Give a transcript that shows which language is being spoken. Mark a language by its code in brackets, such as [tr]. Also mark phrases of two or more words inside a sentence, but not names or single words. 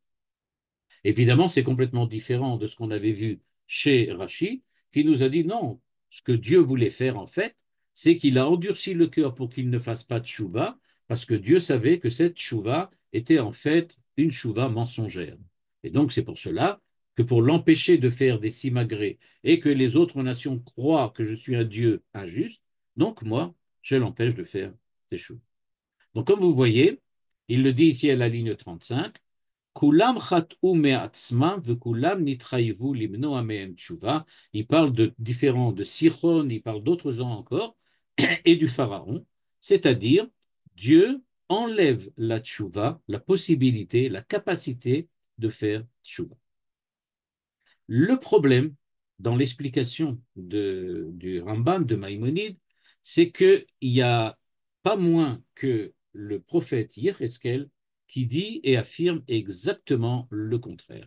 [fr] Évidemment, c'est complètement différent de ce qu'on avait vu chez Rachi, qui nous a dit non, ce que Dieu voulait faire en fait, c'est qu'il a endurci le cœur pour qu'il ne fasse pas de chouva, parce que Dieu savait que cette chouva était en fait une chouva mensongère. Et donc c'est pour cela que pour l'empêcher de faire des simagrées et que les autres nations croient que je suis un Dieu injuste, donc moi, je l'empêche de faire des choses. Donc comme vous voyez, Il le dit ici à la ligne 35. [he] כולם חטאו מעצמם וכולם נתחייבו למנוע מהם תשובה. [fr] Il parle de différents, de Sichon, il parle d'autres gens encore, et du Pharaon, c'est-à-dire Dieu enlève la tshuva, la possibilité, la capacité de faire tshuva. Le problème dans l'explication du Rambam, de Maïmonide, c'est qu'il n'y a pas moins que le prophète Yecheskel qui dit et affirme exactement le contraire.